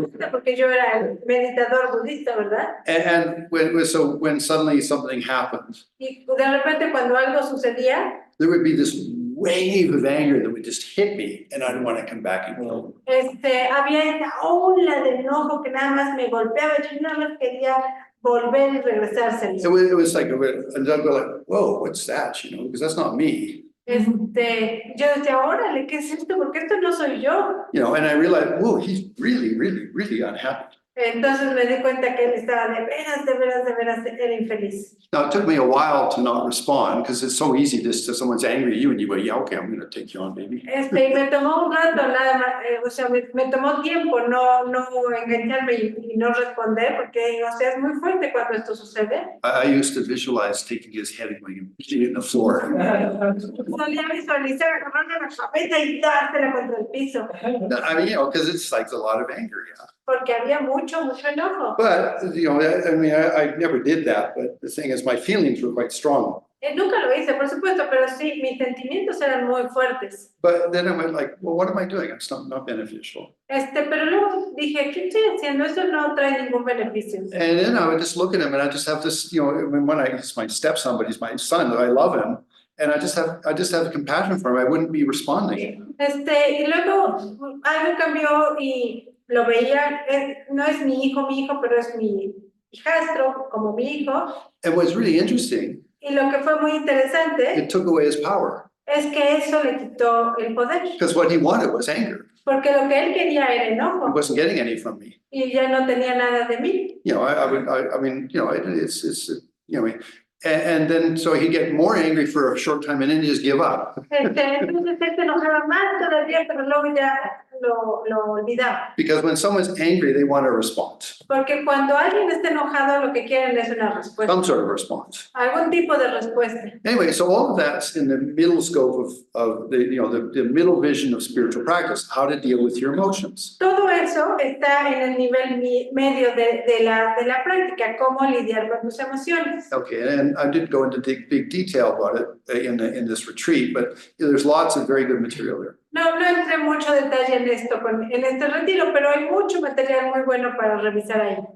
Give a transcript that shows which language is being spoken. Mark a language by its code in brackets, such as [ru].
[es] Porque yo era meditador budista, ¿verdad? [en] And when suddenly something happened, [es] Y de repente cuando algo sucedía, [en] there would be this wave of anger that would just hit me, and I'd want to come back and kill him. [es] había esta ola de enojo que nada más me golpeaba, yo nada más quería volver y regresárselo. [en] It was like, and I'd go like, whoa, what's that? You know, because that's not me. [es] Yo decía, órale, ¿qué es esto? Porque esto no soy yo. [en] You know, and I realized, whoa, he's really, really, really unhappy. [es] Entonces me di cuenta que él estaba de veras, era infeliz. [en] Now, it took me a while to not respond because it's so easy just if someone's angry at you and you go, yeah, okay, I'm going to take you on, baby. [es] Y me tomó un rato nada más, o sea, me tomó tiempo no engancharme y no responder porque, o sea, es muy fuerte cuando esto sucede. [en] I used to visualize taking his head and going and hitting it in the floor. [es] Solía visualizar agarrarle la cabeza y dársela contra el piso. [en] I mean, you know, because it's like a lot of anger, yeah. [es] Porque había mucho enojo. [en] But, you know, I mean, I never did that, but the thing is, my feelings were quite strong. [es] Nunca lo hice, por supuesto, pero sí, mis sentimientos eran muy fuertes. [en] But then I went like, well, what am I doing? It's not beneficial. [es] Pero luego dije, ¿qué estoy haciendo? Eso no trae ningún beneficio. [en] And then I would just look at him and I just have this, you know, he's my stepson, but he's my son, I love him. And I just have compassion for him. I wouldn't be responding. [es] Y luego algo cambió y lo veía, no es mi hijo, pero es mi hijastro, como mi hijo. [en] And what's really interesting, [es] Y lo que fue muy interesante [en] it took away his power. [es] Es que eso le quitó el poder. [en] Because what he wanted was anger. [es] Porque lo que él quería era [en] He [es] enojo. [en] wasn't getting any from me. [es] Y ya no tenía nada de mí. [en] You know, I mean, you know, it's you know, And then, so he'd get more angry for a short time and then just give up. [es] Entonces él se enojaba más todavía, pero luego ya lo olvidaba. [en] Because when someone's angry, they want a response, [es] Porque cuando alguien está enojado, lo que quieren es una respuesta, [en] some sort of response. [es] algún tipo de respuesta. [en] Anyway, so all of that's in the middle scope of the, you know, the middle vision of spiritual practice, how to deal with your emotions. [es] Todo eso está en el nivel medio de la práctica, cómo lidiar con tus emociones. [en] Okay, and I didn't go into big detail about it in this retreat, but there's lots of very good material there. [es] No entré mucho detalle en esto, en este retiro, pero hay mucho material muy bueno para revisar ahí.